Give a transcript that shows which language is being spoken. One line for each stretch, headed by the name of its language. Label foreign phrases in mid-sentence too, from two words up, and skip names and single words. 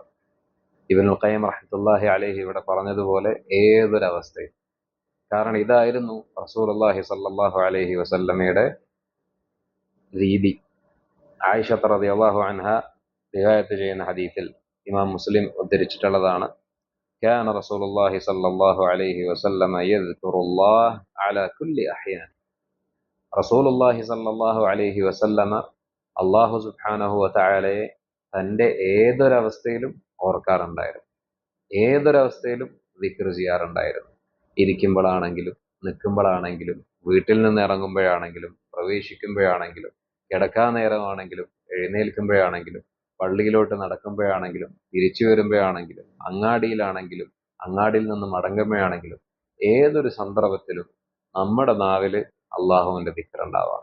Malayalam: ഇബ്നുൽ ഖയ്യിം
Arabic: رحمة الله عليه
Malayalam: ഇവിടെ പറഞ്ഞതുപോലെ ഏതൊരവസ്ഥയും. കാരണം ഇതായിരുന്നു
Arabic: رسول الله صلى الله عليه
Malayalam: വസല്ലമയുടെ രീതി. ആയിഷ
Arabic: رضي الله عنها
Malayalam: റിവായത്ത് ചെയ്യുന്ന ഹദീസിൽ ഇമാം മുസ്ലിം ഉദ്ധരിച്ചിട്ടുള്ളതാണ്,
Arabic: كان رسول الله صلى الله عليه وسلم يذكر الله على كل أحيان. رسول الله صلى الله عليه وسلم الله سبحانه
Malayalam: വ തആലയെ തന്റെ ഏതൊരവസ്ഥയിലും ഓർക്കാറുണ്ടായിരുന്നു. ഏതൊരവസ്ഥയിലും ദിക്ർ ചെയ്യാറുണ്ടായിരുന്നു. ഇരിക്കുമ്പോഴാണെങ്കിലും നിൽക്കുമ്പോഴാണെങ്കിലും വീട്ടിൽ നിന്ന് ഇറങ്ങുമ്പോഴാണെങ്കിലും പ്രവേശിക്കുമ്പോഴാണെങ്കിലും കിടക്കാൻ നേരമാണെങ്കിലും എഴുന്നേൽക്കുമ്പോഴാണെങ്കിലും പള്ളിയിലോട്ട് നടക്കുമ്പോഴാണെങ്കിലും തിരിച്ചു വരുമ്പോഴാണെങ്കിലും അങ്ങാടിയിലാണെങ്കിലും അങ്ങാടിയിൽ നിന്ന് മടങ്ങുമ്പോഴാണെങ്കിലും ഏതൊരു സന്ദർഭത്തിലും നമ്മുടെ നാവില് അള്ളാഹുവിന്റെ ദിക്ർ ഉണ്ടാവാം.